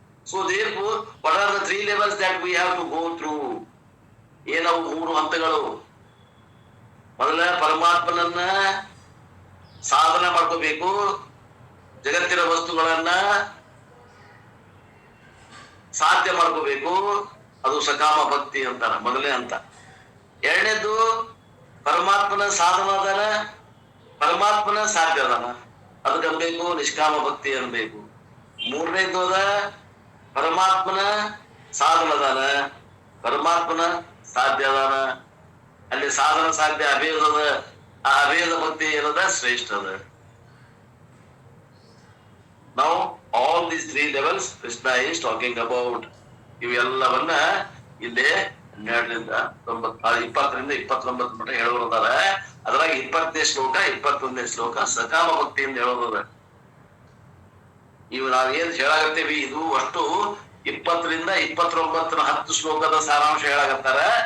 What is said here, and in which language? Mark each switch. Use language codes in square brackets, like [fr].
[en] So therefore what are the 3 levels that we have to go through? [kn] ಏನವು 3 ಹಂತಗಳು. ಮೊದಲ ಪರಮಾತ್ಮನನ್ನ ಸಾಧನೆ ಮಾಡ್ಕೋಬೇಕು, ಜಗತ್ತಿನ ವಸ್ತುಗಳನ್ನ ಸಾಧ್ಯ ಮಾಡ್ಕೋಬೇಕು. ಅದು ಸಕಾಮ ಭಕ್ತಿ ಅಂತಾರ, ಮೊದಲನೇ ಹಂತ. ಎರಡನೇದು ಪರಮಾತ್ಮನ ಸಾಧನ ಅದಾನ, ಪರಮಾತ್ಮನ ಸಾಧ್ಯ ಅದಾನ, ಅದಕ್ಕೆ ಅನ್ಬೇಕು ನಿಷ್ಕಾಮ ಭಕ್ತಿ ಅನ್ಬೇಕು. ಮೂರನೇದು ಅದ ಪರಮಾತ್ಮನ ಸಾಧನ ಅದಾನ, ಪರಮಾತ್ಮನ ಸಾಧ್ಯ ಅದಾನ, ಅಲ್ಲಿ ಸಾಧನ ಸಾಧ್ಯ ಅಭೇದ ಅದ. ಆ ಅಭೇದ ಭಕ್ತಿ ಏನದ? ಶ್ರೇಷ್ಠ ಅದ. [en] Now all these 3 levels Krishna is talking about. [kn] ಇವೆಲ್ಲವನ್ನ ಇಲ್ಲಿ 12ರಿಂದ 20ರಿಂದ 29 ಮಟ್ಟ ಹೇಳೋದಾರ. ಅದ್ರಾಗ 20ನೇ ಶ್ಲೋಕ 21ನೇ ಶ್ಲೋಕ ಸಕಾಮ ಭಕ್ತಿಯಿಂದ ಹೇಳೋದ. ಇವು ನಾವೇನ್ ಹೇಳಾಗತ್ತೇವಿ ಇದು ಅಷ್ಟು 20ರಿಂದ 29 10 ಶ್ಲೋಕದ ಸಾರಾಂಶ ಹೇಳಾಗತ್ತಾರ.